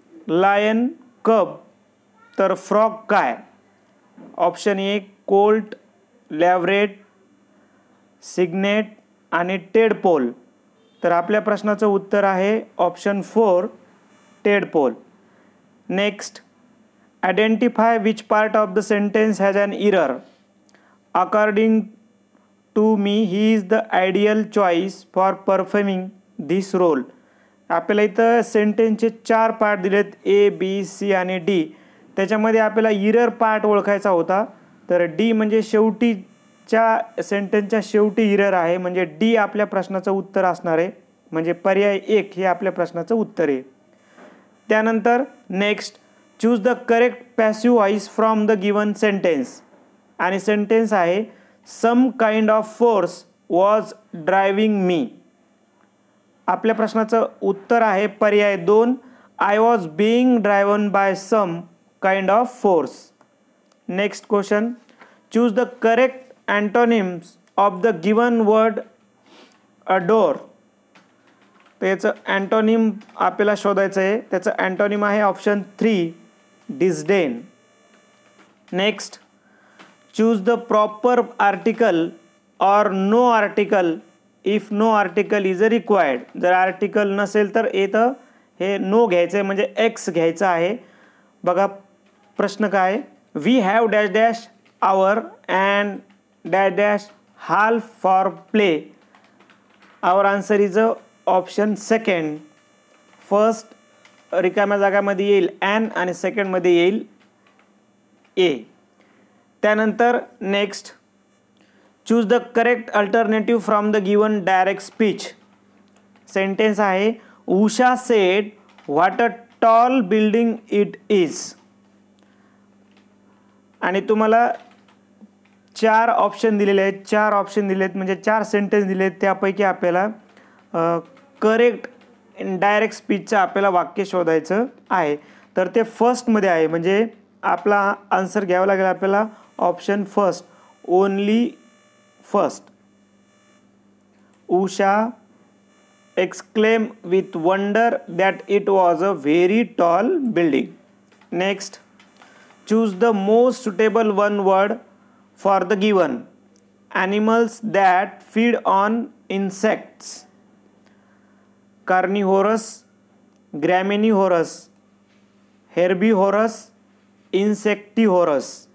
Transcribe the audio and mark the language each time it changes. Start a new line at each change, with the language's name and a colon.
English: lion, cub, तर frog
Marathi: काय?
English: Option A colt, leveret, cygnet आणि tadpole.
Marathi: तर आपल्या प्रश्नाचं उत्तर आहे option 4 tadpole.
English: Next, identify which part of the sentence has an error. According to me he is the ideal choice for performing this role.
Marathi: आपल्याला इथं सेंटेन्सचे 4 पार्ट दिलेत A, B, C आणि D। त्याच्यामध्ये आपल्याला इरर पार्ट ओळखायचा होता। तर D म्हणजे शेवटीच्या सेंटेन्सच्या शेवटी इरर आहे, म्हणजे D आपल्या प्रश्नाचं उत्तर असणार आहे, म्हणजे पर्याय 1 हे आपल्या प्रश्नाचं उत्तर आहे। त्यानंतर
English: Next, choose the correct passive voice from the given sentence.
Marathi: आणि सेंटेन्स आहे
English: Some kind of force was driving me.
Marathi: आपल्या प्रश्नाचं उत्तर आहे पर्याय
English: 2 I was being driven by some kind of force. Next question, choose the correct antonyms of the given word adore.
Marathi: त्याचं antonym आपल्याला शोधायचं आहे। त्याचं अँटोनिम आहे option 3 disdain.
English: Next, choose the proper article or no article if no article is required.
Marathi: जर article नसेल तर इथं हे नो घ्यायचं आहे, म्हणजे एक्स घ्यायचं आहे। बघा प्रश्न काय,
English: We have dash dash hour and dash dash half for play. Our answer is option second.
Marathi: First रिकाम्या जागामध्ये येईल ॲन आणि सेकंडमध्ये येईल ए।
English: त्यानंतर next, choose the correct alternative from the given direct speech. Sentence आहे Usha said what a tall building it is.
Marathi: आणि तुम्हाला 4 option दिलेले आहेत, 4 ऑप्शन दिलेत म्हणजे 4 सेंटेन्स दिलेत। त्यापैकी आपल्याला करेक्ट डायरेक्ट स्पीचचं आपल्याला वाक्य शोधायचं आहे। तर ते फर्स्टमध्ये आहे, म्हणजे आपला आन्सर घ्यावा लागेल आपल्याला option first,
English: Only first. Usha exclaim with wonder that it was a very tall building. Next, choose the most suitable one word for the given. Animals that feed on insects. Carnivorous, graminivorous, herbivorous, insectivorous.